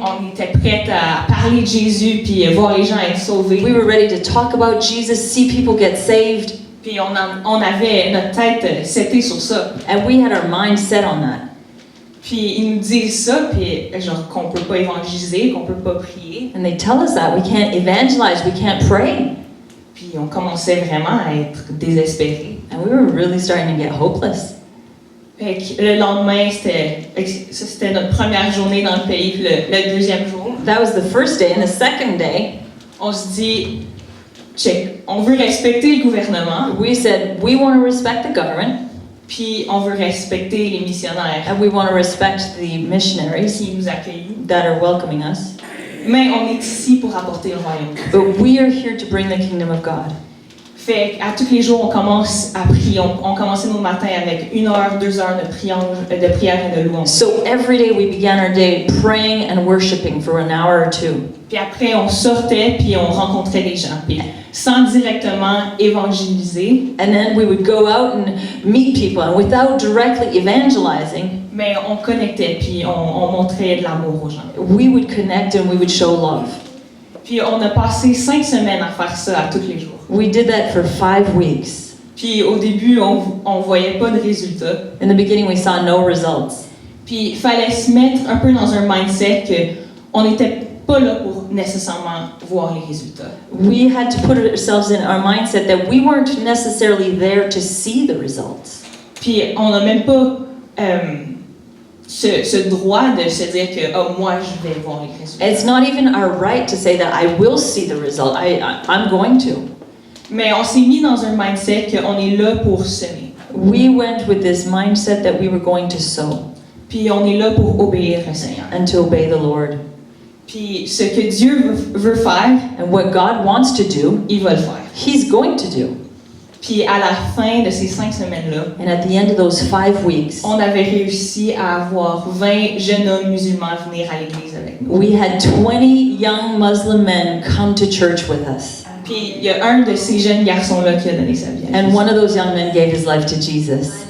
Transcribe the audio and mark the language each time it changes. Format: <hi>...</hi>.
<fr>On était prêts à parler de Jésus, puis voir les gens être sauvés.</fr> <en>We were ready to talk about Jesus, see people get saved.</en> <fr>Puis on avait notre tête setée sur ça.</fr> <en>And we had our mind set on that.</en> <fr>Puis ils nous disent ça, puis genre qu'on peut pas évangéliser, qu'on peut pas prier.</fr> <en>And they tell us that we can't evangelize, we can't pray.</en> <fr>Puis on commençait vraiment à être désespérés.</fr> <en>And we were really starting to get hopeless.</en> <fr>Fait que le lendemain, c'était notre première journée dans le pays, puis le deuxième jour.</fr> <en>That was the first day. And the second day,</en> <fr>On se dit, check, on veut respecter le gouvernement,</fr> <en>we said we want to respect the government</en> <fr>puis on veut respecter les missionnaires</fr> <en>and we want to respect the missionaries</en> <fr>qui nous accueillent.</fr> <en>that are welcoming us.</en> <fr>Mais on est ici pour apporter le royaume.</fr> <en>But we are here to bring the kingdom of God.</en> <fr>Fait qu'à tous les jours, on commence à prier. On commençait nos matins avec 1 heure, 2 heures de prière et de louange.</fr> <en>So every day we began our day praying and worshiping for an hour or two.</en> <fr>Puis après, on sortait puis on rencontrait des gens. Puis sans directement évangéliser,</fr> <en>And then we would go out and meet people, and without directly evangelizing,</en> <fr>mais on connectait puis on montrait de l'amour aux gens.</fr> <en>we would connect and we would show love.</en> <fr>Puis on a passé 5 semaines à faire ça à tous les jours.</fr> <en>We did that for 5 weeks.</en> <fr>Puis au début, on voyait pas de résultats.</fr> <en>In the beginning, we saw no results.</en> <fr>Puis il fallait se mettre un peu dans un mindset que on n'était pas là pour nécessairement voir les résultats.</fr> <en>We had to put ourselves in our mindset that we weren't necessarily there to see the results.</en> <fr>Puis on n'a même pas ce droit de se dire que moi je vais voir les résultats.</fr> <en>It's not even our right to say that I will see the result. I'm going to.</en> <fr>Mais on s'est mis dans un mindset qu'on est là pour semer.</fr> <en>We went with this mindset that we were going to sow</en> <fr>Puis on est là pour obéir au Seigneur.</fr> <en>and to obey the Lord.</en> <fr>Puis ce que Dieu veut faire,</fr> <en>And what God wants to do,</en> <fr>il va le faire.</fr> <en>He's going to do.</en> <fr>Puis à la fin de ces 5 semaines-là,</fr> <en>And at the end of those 5 weeks,</en> <fr>on avait réussi à avoir 20 jeunes hommes musulmans venir à l'église avec nous.</fr> <en>we had 20 young Muslim men come to church with us.</en> <fr>Puis il y a un de ces jeunes garçons-là qui a donné sa vie à</fr> <en>And</en> <fr>Jésus.</fr> <en>one of those young men gave his life to Jesus.</en>